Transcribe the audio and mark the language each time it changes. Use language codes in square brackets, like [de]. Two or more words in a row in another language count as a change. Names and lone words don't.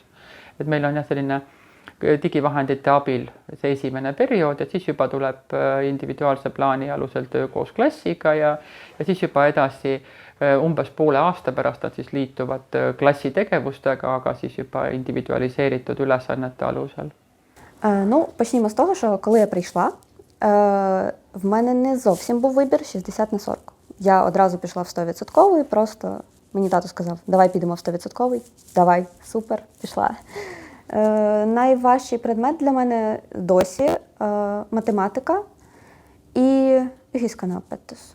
[et] Et meil on selline digivahendite abil see esimene periood, et siis juba tuleb individuaalse plaani alusel töö koos klassiga ja siis juba edasi umbes poole aasta pärast nad siis liituvad klassitegevustega, aga siis juba індивідуалізеeritud ülesannete alusel. [uk] Ну, почнімо з того, що коли я прийшла, в мене не зовсім був вибір 60/40. Я одразу пішла в 100%, просто мені тато сказав, давай підемо в 100%, давай, супер, пішла. Найважчий предмет для мене досі математика і гісканапетус.